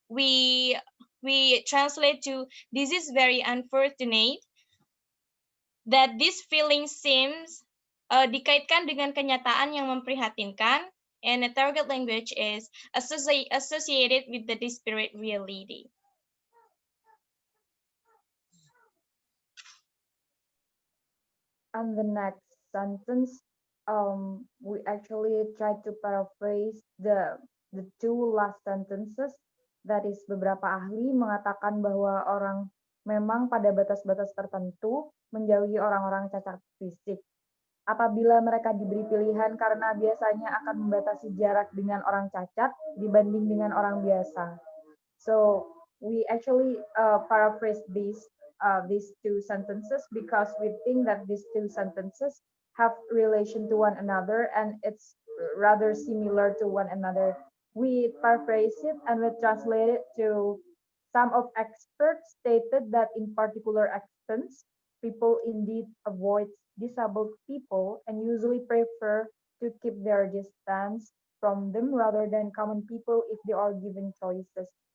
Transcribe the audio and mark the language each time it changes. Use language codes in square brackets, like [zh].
[en] We translate to this is very unfortunate, that this feeling seems [id] dikaitkan dengan kenyataan yang memprihatinkan, [en] and the target language is associated with the disparate reality. And the next sentence, we actually try to paraphrase the two last sentences. That is, [id] beberapa ahli mengatakan bahwa orang memang pada batas-batas tertentu menjauhi orang-orang cacat fisik. Apabila mereka diberi pilihan karena biasanya akan membatasi jarak dengan orang cacat dibanding dengan orang biasa. [en] So we actually paraphrase these two sentences because we think that these two sentences have relation to one another and it's rather similar to one another. We paraphrase it and we translate it to some of experts stated that in particular accents, people indeed avoid disabled people and usually prefer to keep their distance from them rather than common people if they are given choices.